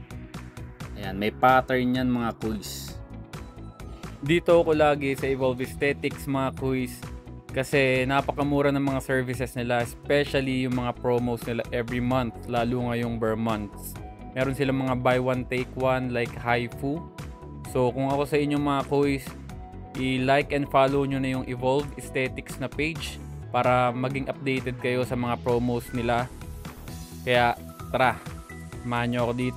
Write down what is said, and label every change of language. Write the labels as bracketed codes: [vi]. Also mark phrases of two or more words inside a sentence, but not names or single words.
[tl] Ayan, may pattern yan mga kuys. Dito ako lagi sa Evolve Aesthetics mga kuys kasi napakamura ng mga services nila, especially yung mga promos nila [en] every month, [tl] lalo ngayong [en] bare months. [tl] Meron silang mga [en] buy one take one [tl] like Haifu. So kung ako sa inyo mga kuys, [en] i-like and follow [tl] nyo na yung Evolve Aesthetics na page para maging updated kayo sa mga promos nila. Kaya tara, samahan nyo ako dito.